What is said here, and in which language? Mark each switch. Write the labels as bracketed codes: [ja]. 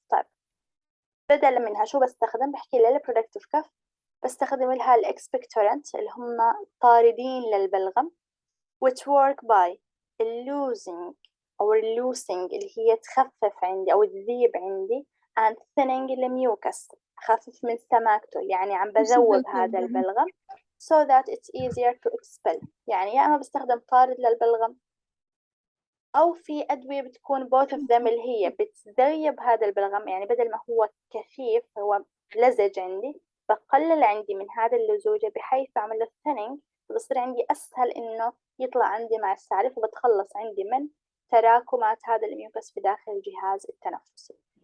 [ar] طيب بدلا منها شو بستخدم؟ بحكي لها البرودكتيف كاف بستخدم لها الإكسبكتورنت اللي هم طاردين للبلغم [en] which work by losing [ar] أو losing اللي هي تخفف عندي أو تذيب عندي and thinning الميوكس أخفف من سماكته. يعني عم بذوب هذا البلغم [en] so that it's easier to expel. [ar] يعني يا أما بستخدم طارد للبلغم أو في أدوية بتكون [en] both of them [ar] اللي هي بتذيب هذا البلغم. يعني بدل ما هو كثيف هو لزج عندي بقلل عندي من هذا اللزوجة بحيث أعمل له thinning فبصير عندي أسهل إنه يطلع عندي مع السعر فبتخلص عندي من تراكمات هذا الميوكس في داخل الجهاز التنفسي.